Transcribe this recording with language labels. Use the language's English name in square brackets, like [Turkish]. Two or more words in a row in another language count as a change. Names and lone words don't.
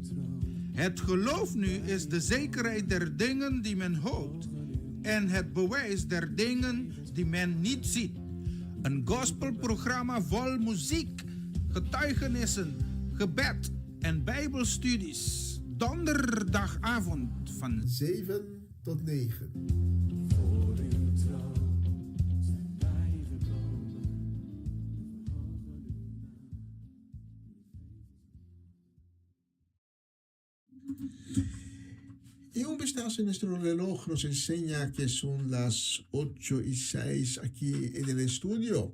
[Dutch] Het geloof nu is de zekerheid der dingen die men hoopt en het bewijs der dingen die men niet ziet. Een gospelprogramma vol muziek, getuigenissen, gebed en bijbelstudies. Donderdagavond van 7 tot 9. [Spanish] Y un vistazo en nuestro reloj nos enseña que son las 8:06 aquí en el estudio.